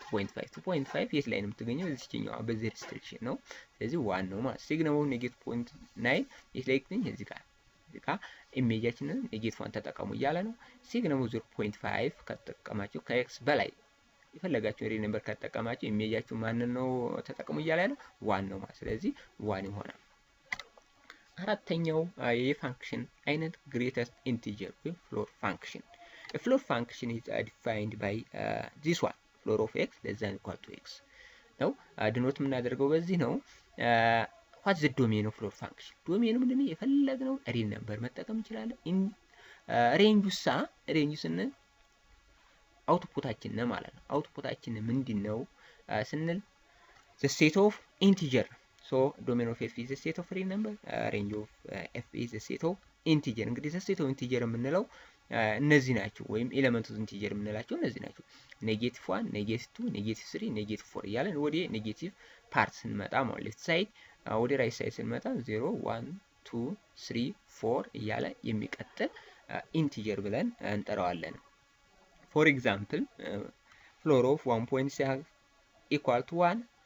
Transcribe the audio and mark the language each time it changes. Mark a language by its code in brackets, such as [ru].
[am] 2.5 የት ላይ ነው የምትገኘው? እዚህኛው በዚህ ሪስትሪክሽን ነው። ስለዚህ 1 ነው ማለት ሲግነም ኦፍ ኔጌቲቭ 0.9 የት ላይ ይገኝ? እዚህ ጋር ኢሜጃችንን ኔጌቲቭ 1 ተጠቀሙ እያለ ነው። ሲግነም ኦፍ 0.5 ከተጠቀማችሁ ከኤክስ በላይ የፈለጋችሁ ሪል ነምበር ከተጠቀማችሁ ኢሜጃችሁ ማንን ነው ተጠቀሙ እያለ ነው? 1 ነው ማለት ስለዚህ 1 ይሆናል። አራተኛው የፋንክሽን አይነት ግሬተስት ኢንቲጀር ወይም ፍሎር ፋንክሽን [en] A floor function is defined by this one, floor of x less than or equal to x. Now, denote [am] የምናደርገው በዚህ ነው። [en] What's the domain of floor function? [am] ዶሜኑ ምንድነው? የፈለግነው ሪል ነምበር መጠቀም እንችላለን። ሬንጁ ስንል አውትፑታችን ነው ማለት ነው። አውትፑታችን ምንድነው ስንል [en] the set of integer. So domain of f is the set of real number, range of f is the set of integer. [am] እንግዲህ [en] the set of integer [am] የምንለው እነዚህ ናቸው ወይም ኤሌመንት ኦፍ ኢንቲጀር የምንላቸው እነዚህ ናቸው። ኔጌቲቭ 1 ኔጌቲቭ 2 ኔጌቲቭ 3 ኔጌቲቭ 4 እያለን ወደ ኔጌቲቭ ፓርት ስንመጣ ማለት ሌፍት ሳይድ ወደ ራይት ሳይድ ስንመጣ 0 1 2 3 4 እያለ የሚቀጥል ኢንቲጀር ብለን እንጠራዋለን። ፎር ኤግዛምፕል ፍሎር ኦፍ 1.6 ኢኳል ቱ 1